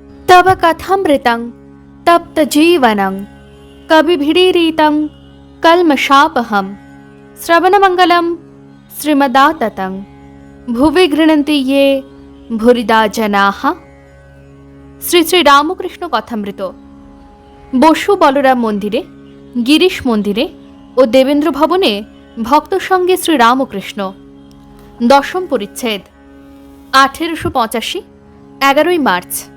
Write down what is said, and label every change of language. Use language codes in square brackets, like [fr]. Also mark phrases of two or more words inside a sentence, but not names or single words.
[sa] तव कथमृतं तप्तजीवनं कविभिरीरितं कल्मषापहं श्रवणमङ्गलं श्रीमदाततं भुवि गृह्णन्ति ये भूरिदा जनाः। [bn] শ্রী শ্রী রামকৃষ্ণ কথামৃত। বসু বলরাম মন্দিরে, গিরিশ মন্দিরে ও দেবেন্দ্র ভবনে ভক্ত সঙ্গে শ্রী রামকৃষ্ণ। দশম পরিচ্ছেদ। 1885 11ই মার্চ।